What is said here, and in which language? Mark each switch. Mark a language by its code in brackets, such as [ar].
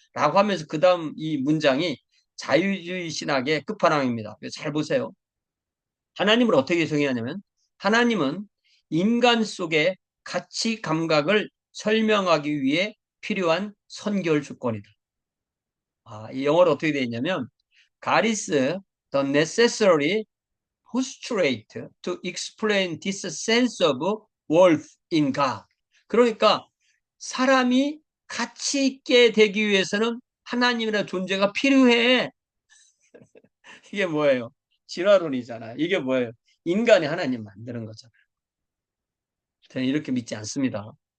[ko] 라고 하면서 그 다음 이 문장이 자유주의 신학의 끝판왕입니다. 잘 보세요. 하나님을 어떻게 정의하냐면 하나님은 인간 속의 가치 감각을 설명하기 위해 필요한 선결 조건이다. 이 영어로 어떻게 되어 있냐면 [en] God is the necessary postulate to explain this sense of worth in God. [ko] 그러니까 사람이 가치 있게 되기 위해서는 하나님이라는 존재가 필요해. 이게 뭐예요? 진화론이잖아. 이게 뭐예요? 인간이 하나님 만드는 거잖아. 저는 이렇게 믿지 않습니다.